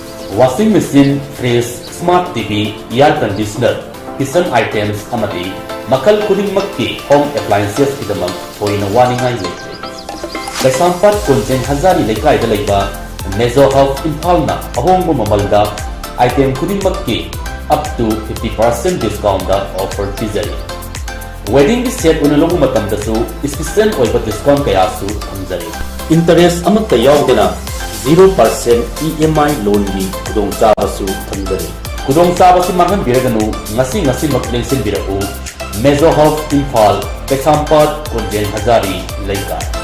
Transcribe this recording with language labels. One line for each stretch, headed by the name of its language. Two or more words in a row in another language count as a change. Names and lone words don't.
English: washing machine, fridge, smart TV, air conditioner, kitchen items
Manipuri: amadi makal khudingmakki
English: home appliances
Manipuri: idamak thoina waningai leite. Kaisampat Konjen Hazari Lekai Dalaiba Mezo of Impalna ahongbo mamalda item khudingmakki
English: up to 50% discount offer
Manipuri: pizari.
English: Wedding set
Manipuri: unalong matamdasu special oiba discount kayasu hamzari. Interest amatta yaudena
English: 0% EMI loan
Manipuri: ni kudong chabasu thamzari. Kudong chabasi mangan biraganu ngasi makleng sin birau Mezo of Impal Kaisampat Konjen Hazari Lekai.